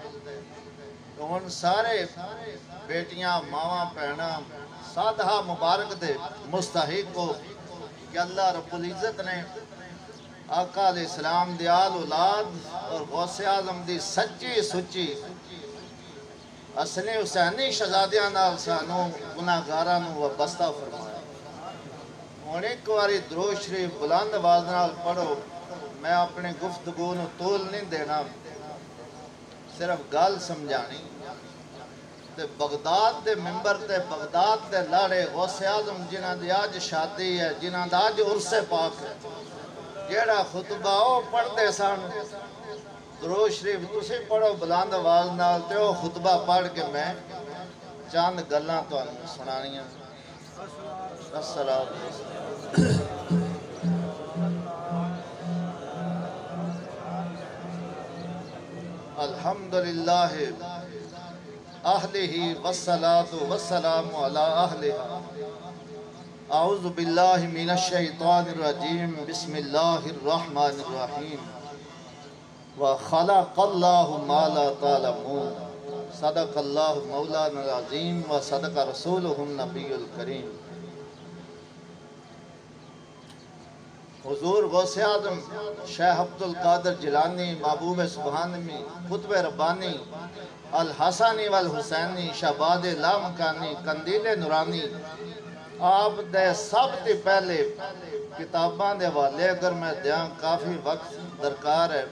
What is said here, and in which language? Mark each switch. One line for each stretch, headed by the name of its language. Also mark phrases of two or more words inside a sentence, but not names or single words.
Punjabi: تو ان سارے بیٹیاں ماواں پہنا سادھا مبارک دے مستحق کو کہ
Arabic: اللہ رب العزت
Punjabi: نے آقا
Arabic: علیہ السلام
Punjabi: دی آل اولاد اور غوث اعظم دی سچی سچی حسن حسینی شہزادیاں نال سانو گناہگاراں نوں وابستہ فرمایا۔ ہن ایک واری درود شریف بلند آواز نال پڑھو۔ میں اپنی گفتگو نوں طول نہیں دینا، صرف گل سمجھانی۔ تے بغداد دے ممبر تے بغداد دے لاڑے غوث اعظم جنہاں دی اج شادی ہے، جنہاں دا اج عرس پاک ہے، جیڑا خطبہ او پڑھ دے سن درود شریف تسی پڑھو بلند آواز نال، تے او خطبہ پڑھ کے میں چند گلاں تانوں سنانیاں۔
Arabic: السلام علیکم۔ الحمدللہ اہلہ والصلاة والسلام علی اہلہ۔ اعوذ باللہ من الشیطان الرجیم، بسم اللہ الرحمن الرحیم۔ وخلق اللہ ما لا تعلمون، صدق اللہ مولانا العظیم وصدق رسولہ النبی الکریم۔
Punjabi: حضور غوث اعظم شیخ عبدالقادر جیلانی محبوب سبحانی قطب ربانی الحسنی والحسینی شہباد لامکانی قندیل نورانی، آپ دے سب تے پہلے کتاباں دے حوالے اگر میں دیاں کافی وقت درکار ہے۔